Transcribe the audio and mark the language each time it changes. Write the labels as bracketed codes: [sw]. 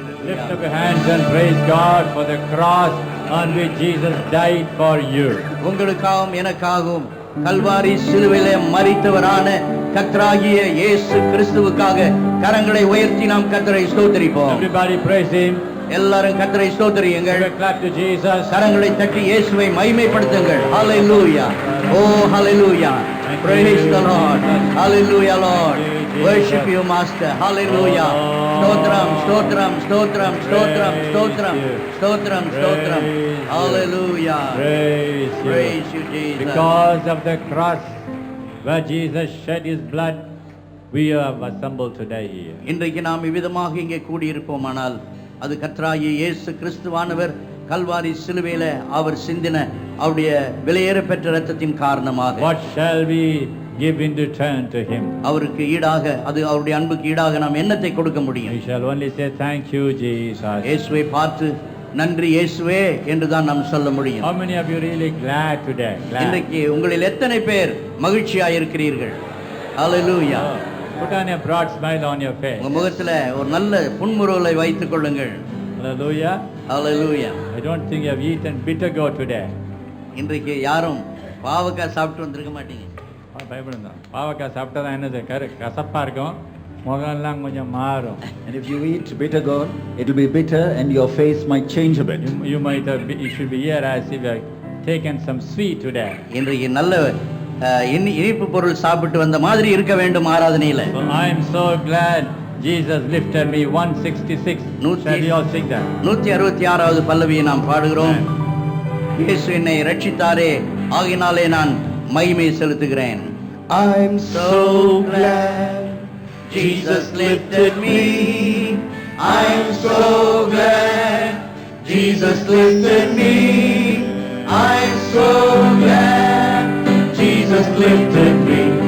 [en] Lift up your hands and praise God for the cross on which Jesus died for you. [ta] உங்களுக்காகவும் எனக்காகவும் கல்வாரி சிலுவையிலே மரித்தவரான கர்த்தராகிய இயேசு கிறிஸ்துவுக்காக கரங்களை உயர்த்தி நாம் கர்த்தரை ஸ்தோத்திரிப்போம். [en] Everybody praise Him. [ta] எல்லாரும் கர்த்தரை ஸ்தோத்திரியுங்கள். [en] Clap to Jesus. [ta] கரங்களை தட்டி இயேசுவை மகிமைப்படுத்துங்கள். [en] Hallelujah. Oh hallelujah. Praise the Lord. Hallelujah Lord. Worship you Master. Hallelujah. [ta] ஸ்தோத்திரம் ஸ்தோத்திரம் ஸ்தோத்திரம் ஸ்தோத்திரம் ஸ்தோத்திரம் ஸ்தோத்திரம் ஸ்தோத்திரம். [en] Hallelujah. Praise you Jesus. Because of the cross where Jesus shed His blood, we have assembled today here. [ta] இன்றைக்கு நாம் இவ்விதமாக இங்கே கூடியிருப்போமானால் அது கர்த்தராகிய இயேசு கிறிஸ்துவானவர் கல்வாரி சிலுவையில அவர் சிந்தின அவருடைய விலையேறப்பெற்ற இரத்தத்தின் காரணமாக. [en] What shall we give in return to Him? [ta] அவருக்கு ஈடாக, அது அவருடைய அன்புக்கு ஈடாக நாம் என்னத்தை கொடுக்க முடியும்? [en] We shall only say thank you Jesus. [ta] இயேசுவை பார்த்து நன்றி இயேசுவே என்று தான் நாம் சொல்ல முடியும். [en] How many of you really glad today? [ta] இன்றைக்கு உங்களில் எத்தனை பேர் மகிழ்ச்சியாக இருக்கிறீர்கள்? [en] Hallelujah. Put on a broad smile on your face. [ta] உங்க முகத்துல ஒரு நல்ல புன்முறுவலை வைத்துக் கொள்ளுங்கள். [en] Hallelujah. Hallelujah. I don't think you have eaten bitter gourd today. [ta] இன்றைக்கு யாரும் பாவக்காய் சாப்பிட்டு வந்திருக்க மாட்டீங்க. பயப்படுங்க. பாவக்காய் சாப்பிட்டா தான் என்னது கசப்பா இருக்கும், முகம்லாம் கொஞ்சம் மாறும். [en] And if you eat bitter gourd, it will be bitter and your face might change a bit. You might have, you should be here as if you have taken some sweet today. [ta] இன்றைக்கு நல்ல இனிப்பு பொருள் சாப்பிட்டு வந்த மாதிரி இருக்க வேண்டும் ஆராதனையில. [en] So I am so glad Jesus lifted me. 166. Shall we all sing that? [ta] 166வது பல்லவியை நாம் பாடுகிறோம். இயேசு என்னை ரட்சித்தாரே, ஆகினாலே நான் மகிமை செலுத்துகிறேன். [en] I'm so glad Jesus lifted me. I'm so glad Jesus lifted me. I'm so glad Jesus lifted me.